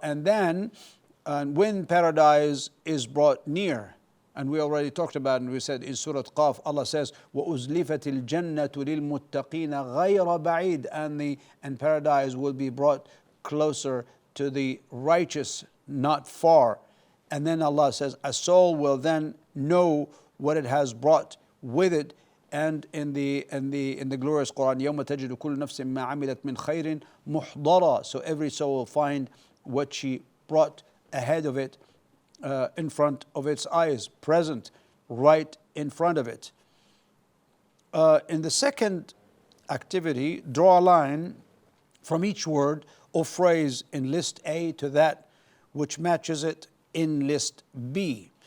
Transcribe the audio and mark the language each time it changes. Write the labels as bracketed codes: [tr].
[en] And then when paradise is brought near, and we already talked about, and we said in Surah Qaf, Allah says, [ar] وَأُزْلِفَتِ الْجَنَّةُ لِلْمُتَّقِينَ غَيْرَ بَعِيدٍ, [en] and paradise will be brought closer to the righteous, not far. And then Allah says, a soul will then know what it has brought with it. And in the glorious Quran, [ar] يَوْمَ تَجِدُ كُلُّ نَفْسٍ مَا عَمِلَتْ مِنْ خَيْرٍ مُحْضَرًا. [en] So every soul will find what she brought ahead of it, in front of its eyes, present right in front of it. In the second activity, draw a line from each word or phrase in list A to that which matches it in list B.